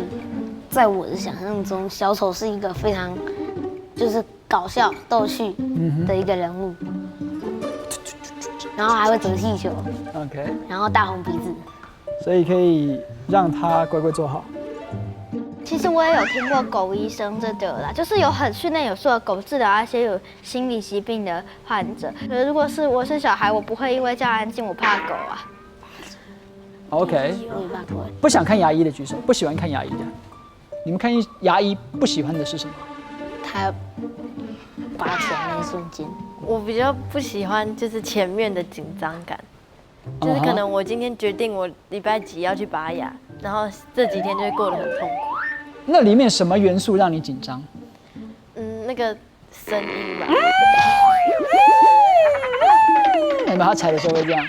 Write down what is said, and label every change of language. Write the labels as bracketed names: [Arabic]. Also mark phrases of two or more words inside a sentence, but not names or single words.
[Chinese] 在我的想象中，小丑是一個非常就是搞笑逗趣的一個人物，然後還會折氣球，OK，然後大紅鼻子，所以可以讓他乖乖坐好。其實我也有聽過狗醫生這個啦，就是有很訓練有素的狗治療那些有心理疾病的患者。可是如果是我是小孩，我不會因為叫安靜，我怕狗啊。 OK， 不想看牙醫的舉手，不喜歡看牙醫的。你們看牙醫不喜歡的是什麼？他拔起來那一瞬間。我比較不喜歡就是前面的緊張感，就是可能我今天決定我禮拜幾要去拔牙，然後這幾天就會過得很痛苦。那裡面什麼元素讓你緊張？那個聲音吧。你把它踩的時候會這樣。